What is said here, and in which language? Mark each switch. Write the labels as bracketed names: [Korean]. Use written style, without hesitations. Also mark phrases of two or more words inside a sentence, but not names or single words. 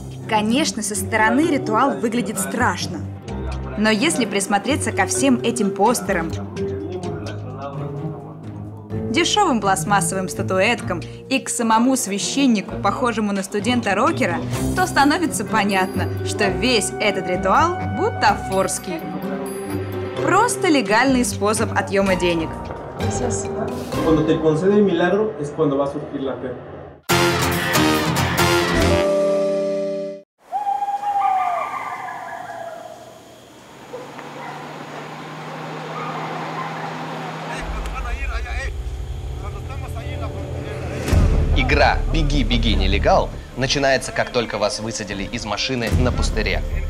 [Russian] Конечно, со стороны ритуал выглядит страшно. Но если присмотреться ко всем этим постерам, дешевым пластмассовым статуэткам и к самому священнику, похожему на студента-рокера, то становится понятно, что весь этот ритуал бутафорский. Просто легальный способ отъема денег. [Spanish] Cuando te concede el milagro es cuando va a surgir la fe. [Russian] Игра «Беги, беги, нелегал» начинается, как только вас высадили из машины на пустыре.